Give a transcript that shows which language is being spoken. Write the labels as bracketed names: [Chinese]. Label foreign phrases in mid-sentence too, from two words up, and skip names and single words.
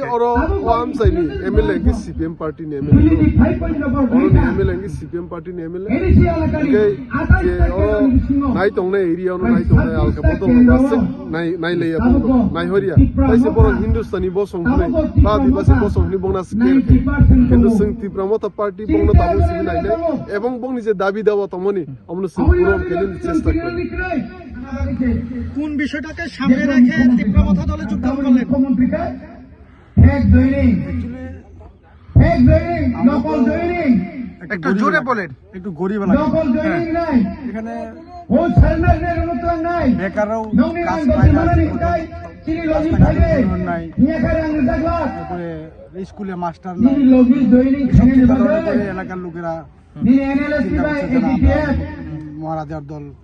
[Kok Borok] अरो आमसायनि एमएलए के सीपीएम पार्टी ने एमएलए अरो एमएलए के सीपीएम पार्टी ने एमएलए के जे अरो नाय तंगने एरिया न नाय तंगने अलका बदल गासे नाय लेया नाय हरिया ताइसे बर हिंदुस्तानी बसं नै बा दिबासे बसंनि बंना स्केल किन्तु जों त्रिपुरा मथा पार्टी बंनो दाबो सिबि नायले एवं बंनि जे दाबि दावा तमनि हमनो जों पूरन केलिन चेष्टा करि [Bangla] কোন বিষয়টাকে সামনে রেখে ত্রিপুরা মথা দলে যোগদান করলেন একটু জোরে বলেন একটু গরিব এখানে বেকারও কাজ নাই তারপরে স্কুলে মাস্টার নাই এলাকার লোকেরা মহারাজার দল